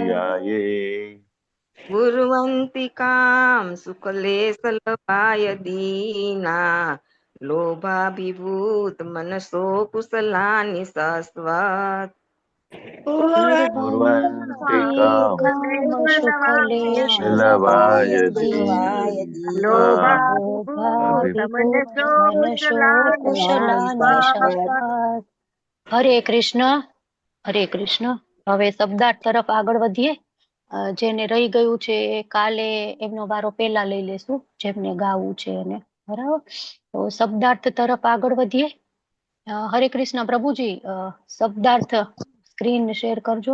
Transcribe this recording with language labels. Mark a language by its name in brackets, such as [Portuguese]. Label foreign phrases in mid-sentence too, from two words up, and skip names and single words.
[Sanskrit] कुर्वन्ति कामसुखलेशलवायदीना लोभाभिभूतमनसो कुशलानि शाश्वत कुर्वन्ति कामसुखलेशलवायदीना लोभाभिभूतमनसो कुशलानि शाश्वत [Gujarati] હરે કૃષ્ણ હરે કૃષ્ણ. હવે શબ્દાર્થ તરફ આગળ વધીએ. જેને રહી ગયું છે એ કાલે એમનો વારો પેલા લઈ લેશું, જેમને ગાવું છે એને. બરાબર, તો શબ્દાર્થ તરફ આગળ વધીએ. હરે કૃષ્ણ પ્રભુજી, શબ્દાર્થ [English] screen share [Gujarati] કરજો.